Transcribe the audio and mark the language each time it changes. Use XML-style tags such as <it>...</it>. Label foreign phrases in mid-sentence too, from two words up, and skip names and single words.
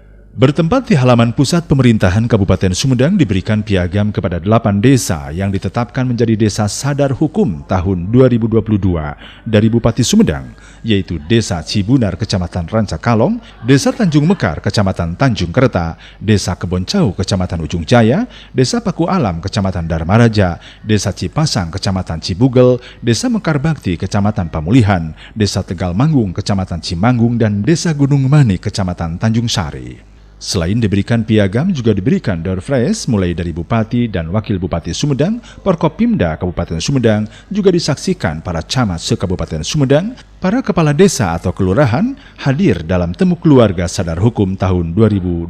<id>Bertempat di halaman pusat pemerintahan Kabupaten Sumedang diberikan piagam kepada 8 desa yang ditetapkan menjadi desa sadar hukum tahun 2022 dari Bupati Sumedang, yaitu Desa Cibunar Kecamatan Rancakalong, Desa Tanjung Mekar Kecamatan Tanjung Kerta, Desa Keboncau Kecamatan Ujung Jaya, Desa Paku Alam Kecamatan Dharmaraja, Desa Cipasang Kecamatan Cibugel, Desa Mekar Bakti Kecamatan Pamulihan, Desa Tegal Manggung Kecamatan Cimanggung, dan Desa Gunung Mani Kecamatan Tanjung Sari. Selain diberikan piagam, juga diberikan</id> <en>door prize</en> <id>mulai dari Bupati dan Wakil Bupati Sumedang, Porkopimda Kabupaten Sumedang, juga disaksikan para camat se-Kabupaten Sumedang, para kepala desa atau kelurahan hadir dalam temu keluarga sadar hukum tahun 2022.</id>